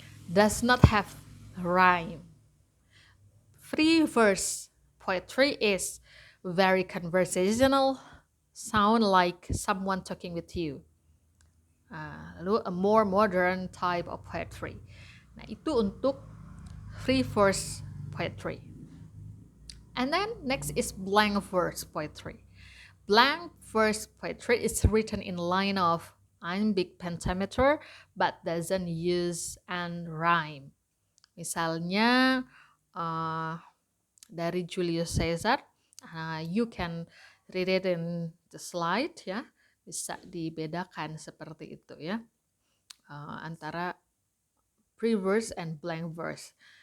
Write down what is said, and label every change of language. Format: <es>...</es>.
<en>Does not have rhyme. Free verse poetry is very conversational, sound like someone talking with you. Lalu a more modern type of poetry.</en> <id>Nah, itu untuk free verse poetry.</id> <en>And then next is blank verse poetry. Blank verse poetry is written in line of iambic pentameter but doesn't use and rhyme.</en> <id>Misalnya dari Julius Caesar,</id> <en>you can read it in the slide,</en> <id>ya, bisa dibedakan seperti itu, ya, antara free verse and blank verse.</id>